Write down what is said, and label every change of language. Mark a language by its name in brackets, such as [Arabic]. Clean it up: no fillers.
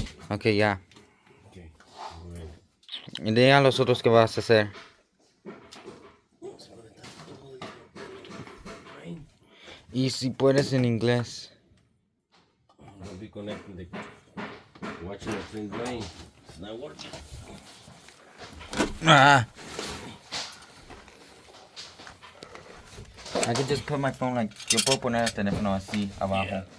[Spanish] Ok, ya. Ok, muy bien. Y diga a los otros que vas a hacer. Vamos a conectar todo de ahí. Y si puedes en inglés. [English] I'll be connecting the watching the thing drain. It's not working. Ah. I could just put my phone like... [Spanish] Yo puedo poner el teléfono así, abajo.